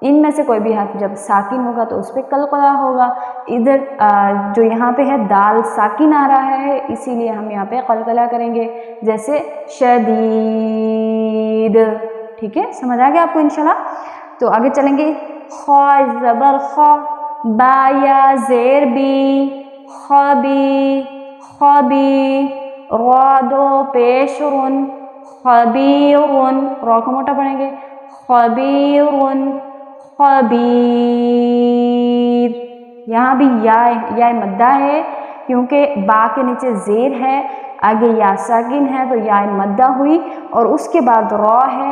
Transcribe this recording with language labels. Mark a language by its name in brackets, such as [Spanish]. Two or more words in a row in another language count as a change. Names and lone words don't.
[Urdu] ان میں سے کوئی بھی حرف جب ساکن ہوگا تو اس پہ قلقلہ ہوگا. ادھر جو یہاں پہ ہے دال ساکن آ رہا ہے اسی لیے ہم یہاں پہ قلقلہ کریں گے، جیسے شدید. ٹھیک ہے، سمجھ آ گیا آپ کو انشاءاللہ. تو آگے چلیں گے. خا زبر خا، با یا زیر بی، خبی خبی، را دو پیش رن، خبیرن، را کو موٹا پڑھیں گے، خبیرن خبیر. یہاں بھی یا مدہ ہے کیونکہ با کے نیچے زیر ہے، آگے یا ساکن ہے تو یا مدہ ہوئی، اور اس کے بعد را ہے.